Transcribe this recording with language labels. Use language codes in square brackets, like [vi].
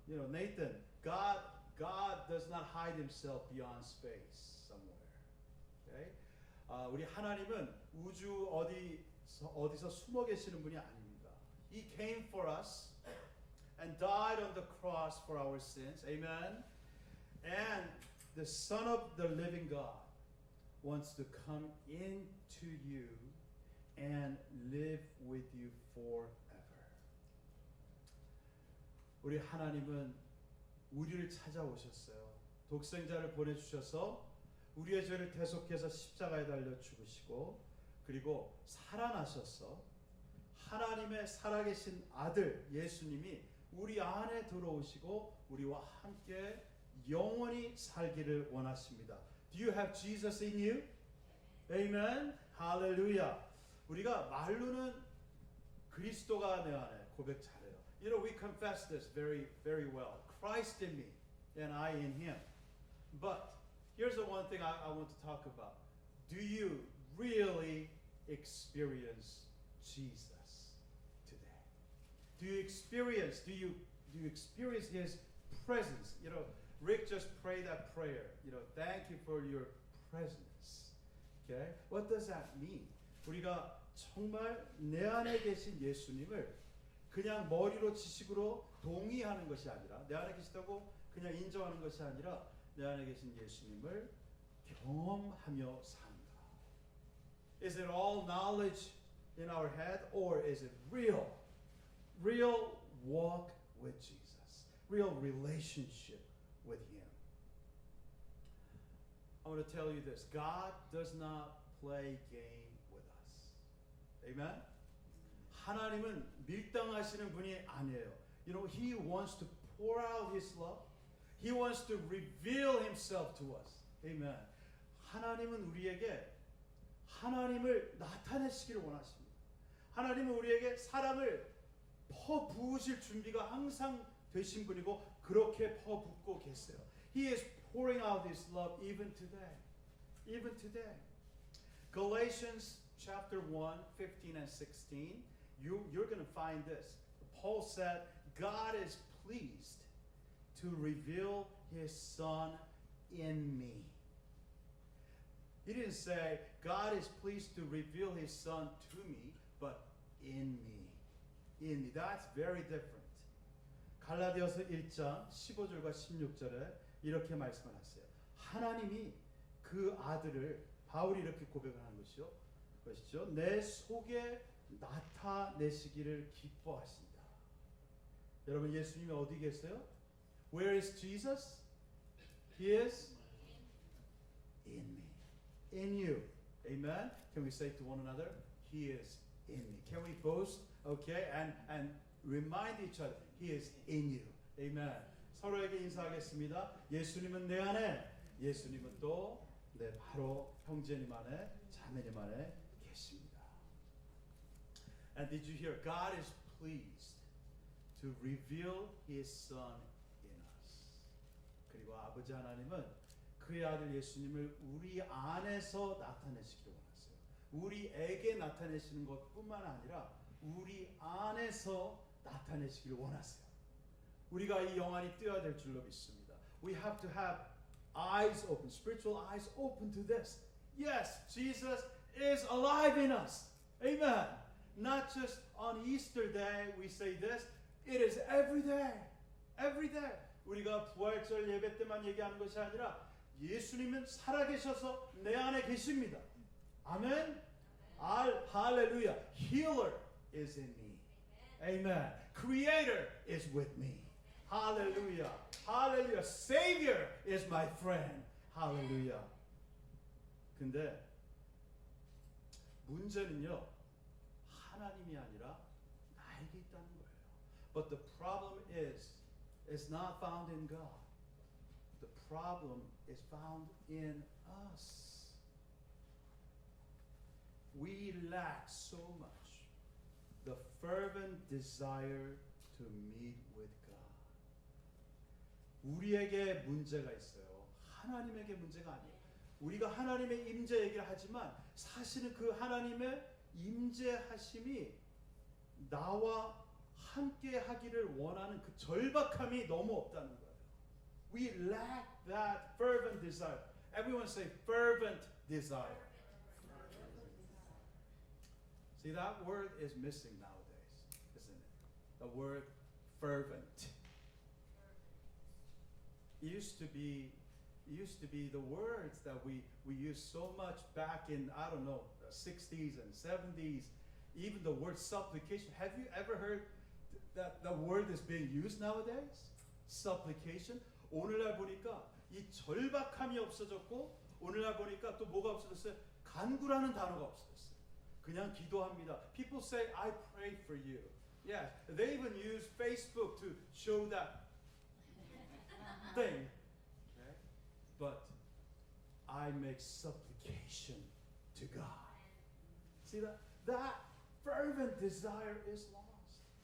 [en] Nathan, God does not hide himself beyond space somewhere. Okay? [ko] 우리 하나님은 우주 어디서 숨어 계시는 분이 아닙니다. [en] He came for us and died on the cross for our sins. Amen. And the Son of the living God wants to come into you and live with you forever. [ko] 우리 하나님은 우리를 찾아오셨어요. 독생자를 보내주셔서 우리의 죄를 대속해서 십자가에 달려 죽으시고 그리고 살아나셔서 하나님의 살아계신 아들 예수님이 우리 안에 들어오시고 우리와 함께 영원히 살기를 원하십니다. [en] Do you have Jesus in you? Amen. [ko] 할렐루야. 우리가 말로는 그리스도가 내 안에 고백 잘해요. [en] We confess this very, very well. Christ in me and I in Him. But here's the one thing I want to talk about. Do you really experience Jesus today? Do you experience His presence? Rick just prayed that prayer. Thank you for your presence. Okay? What does that mean? [ko] 우리가 정말 내 안에 계신 예수님을 그냥 머리로 지식으로 동의하는 것이 아니라 내 안에 계시다고 그냥 인정하는 것이 아니라 내 안에 계신 예수님을 경험하며 산다. [en] Is it all knowledge in our head or is it real walk with Jesus? Real relationship with Him. I want to tell you this. God does not play game with us. Amen? [ko] 하나님은 밀당하시는 분이 아니에요. [en] He wants to pour out His love. He wants to reveal Himself to us. Amen. [ko] 하나님은 우리에게 하나님을 나타내시기를 원하십니다. 하나님은 우리에게 사랑을 퍼부으실 준비가 항상 되신 분이고 그렇게 퍼붓고 계세요. [en] He is pouring out His love even today. Even today. Galatians chapter 1, 15 and 16, you're going to find this. Paul said, God is pleased to reveal His Son in me. He didn't say, God is pleased to reveal His Son to me, but in me. In me. That's very different. [ko] 갈라디아서 1장 15절과 16절에 이렇게 말씀을 하세요. 하나님이 그 아들을 바울이 이렇게 고백을 하는 것이죠. 내 속에 나타내시기를 기뻐하신다. 여러분 예수님이 어디 계세요? [en] Where is Jesus? He is in me. In you. Amen. Can we say to one another, He is in me. Can we boast? Okay, and remind each other, He is in you. [ko] 아멘. 서로에게 인사하겠습니다. 예수님은 내 안에, 예수님은 또 내 바로 형제님 안에, 자매님 안에 계십니다. [en] And did you hear? God is pleased to reveal His Son in us. [ko] 그리고 아버지 하나님은 그의 아들 예수님을 우리 안에서 나타내시기를 원하세요. 우리에게 나타내시는 것뿐만 아니라 우리 안에서 나타내시기를 원하세요. 우리가 이 영안이 뜨어야 될 줄로 믿습니다. [en] We have to have eyes open, spiritual eyes open to this. Yes, Jesus is alive in us. Amen. Not just on Easter Day we say this. It is every day. Every day. [ko] 우리가 부활절 예배 때만 얘기하는 것이 아니라 예수님은 살아계셔서 내 안에 계십니다. 아멘. 할렐루야. [en] Healer is in me. Amen. Creator is with me. Hallelujah. Hallelujah. Savior is my friend. Hallelujah. [ko] 근데 문제는요. 하나님이 아니라 나에게 있다는 거예요. [en] But the problem is it's not found in God. The problem is found in us. We lack so much the fervent desire to meet with God. [ko] 우리에게 문제가 있어요. 하나님에게 문제가 아니에요. 우리가 하나님의 임재 얘기를 하지만 사실은 그 하나님의 임재하심이 나와 함께 하기를 원하는 그 절박함이 너무 없다는 거예요. [en] We lack that fervent desire. Everyone say fervent desire. See, that word is missing nowadays, isn't it? The word fervent. It used to be the words that we used so much back in, I don't know, the 60s and 70s. Even the word supplication. Have you ever heard that the word is being used nowadays? Supplication. [ko] 오늘날 보니까 이 절박함이 없어졌고 오늘날 보니까 또 뭐가 없어졌어요? 간구라는 단어가 없어졌어요. 그냥 기도합니다. [en] People say, I pray for you. Yes, they even use Facebook to show that thing. Okay? But I make supplication to God. See that? That fervent desire is lost.